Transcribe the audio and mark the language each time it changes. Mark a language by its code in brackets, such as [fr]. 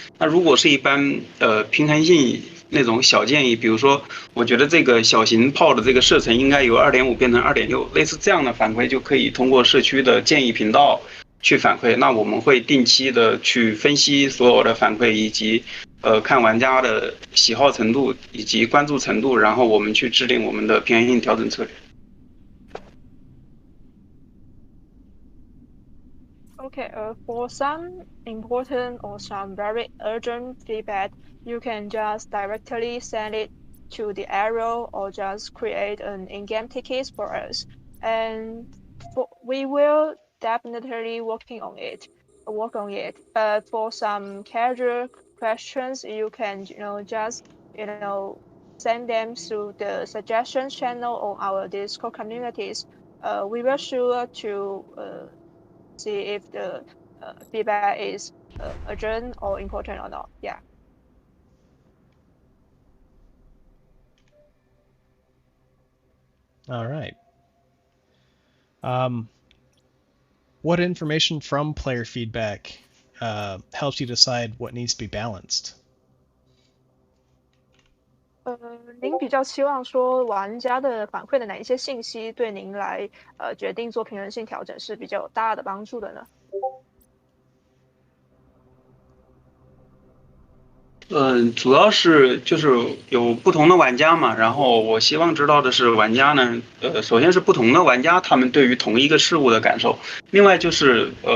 [zh] 那如果是一般平衡性那种小建议，比如说我觉得这个小型炮的这个射程应该由2.5变成2.6，类似这样的反馈就可以通过社区的建议频道去反馈。那我们会定期的去分析所有的反馈，以及看玩家的喜好程度以及关注程度，然后我们去制定我们的平衡性调整策略。 [en] Okay, for some important or some very urgent feedback, you can just directly send it to the arrow or just create an in-game ticket for us. And we will definitely work on it. But for some casual questions, you can, just, send them through the suggestions channel on our Discord communities. We will sure to see if the feedback is urgent or important or not. Yeah. All right. What information from player feedback helps you decide what needs to be balanced? [zh] 您比较期望说玩家的反馈的哪一些信息对您来决定做平衡性调整是比较有大的帮助的呢？主要是就是有不同的玩家嘛，然后我希望知道的是玩家呢，首先是不同的玩家他们对于同一个事物的感受，另外就是